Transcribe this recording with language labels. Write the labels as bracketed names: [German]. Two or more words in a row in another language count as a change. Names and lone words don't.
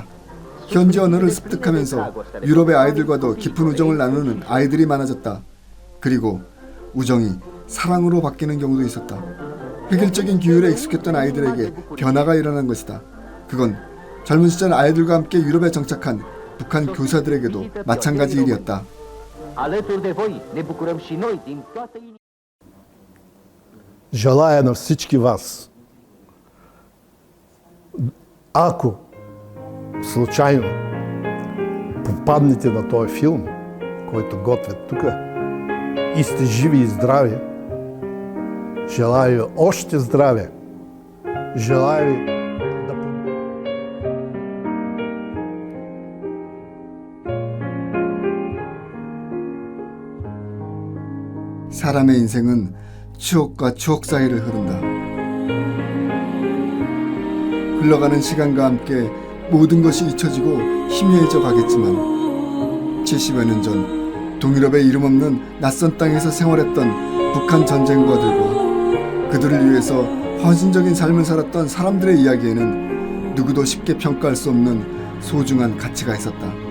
[Korean] 현지 언어를 습득하면서 유럽의 아이들과도 깊은 우정을 나누는 아이들이 많아졌다. 그리고 우정이 사랑으로 바뀌는 경우도 있었다. 획일적인 기율에 익숙했던 아이들에게 변화가 일어난 것이다. 그건 젊은 시절 아이들과 함께 유럽에 정착한 북한 교사들에게도 마찬가지 일이었다. [Bulgarian] Желая на всички вас, ако случайно попаднете на този филм, който готвят тук, и сте живи и здрави, желая ви още здраве, желая ви да... [Korean] 사람의 인생은 추억과 추억 사이를 흐른다. 흘러가는 시간과 함께 모든 것이 잊혀지고 희미해져 가겠지만 70여 년 전 동유럽의 이름 없는 낯선 땅에서 생활했던 북한 전쟁과들과 그들을 위해서 헌신적인 삶을 살았던 사람들의 이야기에는 누구도 쉽게 평가할 수 없는 소중한 가치가 있었다.